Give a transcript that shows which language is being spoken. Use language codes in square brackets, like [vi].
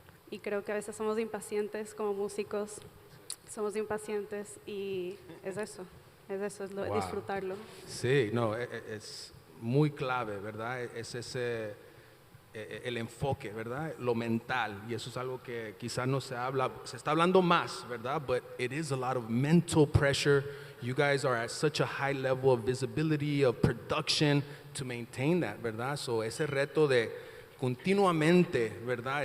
[es] Y creo que a veces somos impacientes como músicos, somos impacientes y es [en] Wow. [es] disfrutarlo. Sí, no, es muy clave, ¿verdad? Es ese, el enfoque, ¿verdad? Lo mental, y eso es algo que quizás no se habla, se está hablando más, ¿verdad? [en] But it is a lot of mental pressure. You guys are at such a high level of visibility, of production, to maintain that, [es] ¿verdad? So ese reto de continuamente, ¿verdad?